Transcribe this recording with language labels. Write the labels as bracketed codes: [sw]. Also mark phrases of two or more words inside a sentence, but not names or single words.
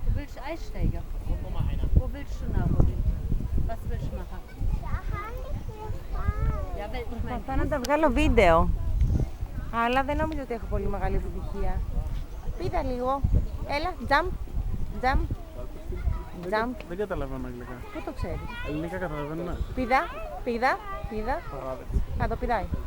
[de] ich einsteigen? Wo willst du nach? Was willst du machen? Ja, weil ich mein, [el] Προσπαθώ να τα βγάλω βίντεο. Αλλά δεν νομίζω ότι έχω πολύ μεγάλη επιτυχία. Πήδα λίγο. Έλα, jump. Jump. Jump. Δεν καταλαβαίνω αγγλικά. Πού το ξέρεις? Ελληνικά καταλαβαίνω, ναι. Πήδα. Πήδα. Πήδα. Παράδειγμα. Θα το πηδάει.